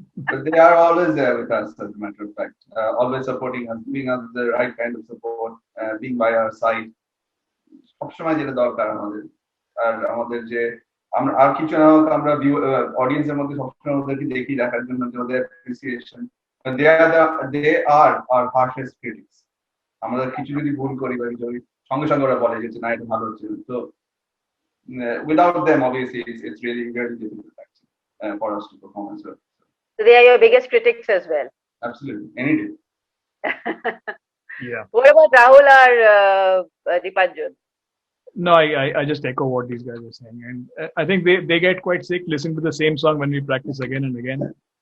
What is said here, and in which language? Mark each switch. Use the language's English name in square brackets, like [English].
[English] But they are always there with us, as a matter of fact, always supporting us, giving us the right kind of support, being by our side. [Bangla] সবসময় যেটা দরকার আমাদের, আর আমাদের যে আমরা আর কিছু না হোক, আমরা অডিয়েন্সের মধ্যে সবসময় ওদেরকে দেখি, দেখার জন্য যে ওদের appreciation, they are our harshest critics. আমরা কিছু যদি ভুল করি বা সঙ্গে সঙ্গে ওরা বলে যে না এটা ভালো হচ্ছে। [English] So without them, obviously, it's really very difficult actually for us to perform as well. So they are your biggest critics as well. Absolutely, any day. Yeah. What about Rahul or Dipanjan? No, I just echo what these guys are saying, and I think they get quite sick listening to the same song when we practice again and again.